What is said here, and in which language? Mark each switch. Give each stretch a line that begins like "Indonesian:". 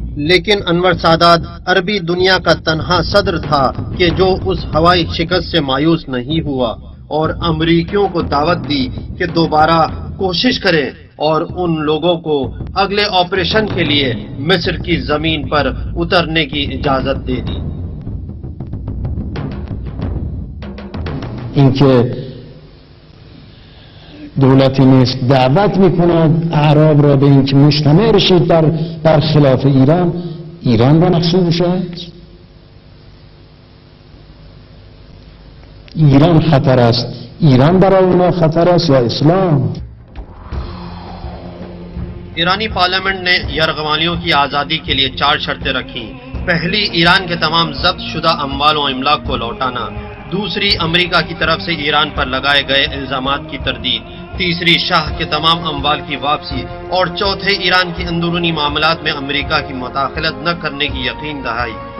Hindi: लेकिन अनवर सादात अरबी दुनिया का तन्हा सदर था कि जो उस हवाई शिकस्त से मायूस नहीं हुआ और अमरीकियों को दावत दी कि दोबारा कोशिश करें और उन लोगों को अगले ऑपरेशन के लिए मिस्र की जमीन पर उतरने की इजाजत दे दी।
Persian: اینکه دولتی مصر دعوت میکند اعراب را به اینکه مجتمع بشید در خلاف ایران، ایران را مقصود باشد. ایران خطر است، ایران برای اونا خطر است یا اسلام؟
Hindi: ईरानी पार्लियामेंट ने यरगमालियों की आज़ादी के लिए 4 शर्तें रखी। पहली, ईरान के तमाम जब्त शुदा अम्वाल और इमलाक को लौटाना। दूसरी, अमेरिका की तरफ से ईरान पर लगाए गए इल्जामात की तरदीद। तीसरी, शाह के तमाम अम्वाल की वापसी। और चौथे, ईरान की अंदरूनी मामलात में अमेरिका की मुदाखलत न करने की यकीन दहाई।